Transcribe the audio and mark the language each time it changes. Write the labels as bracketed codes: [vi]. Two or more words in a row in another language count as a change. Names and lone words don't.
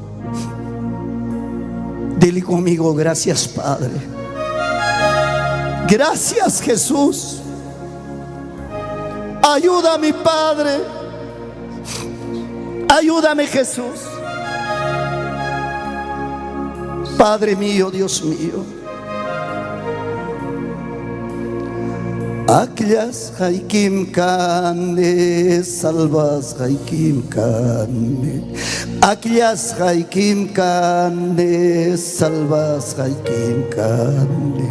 [es] Dile conmigo: gracias, Padre. Gracias, Jesús. Ayúdame, Padre. Ayúdame, Jesús. Padre mío, Dios mío. Aklas haikim kane, salvas haikim kane. Aklas haikim kane, salvas haikim kane.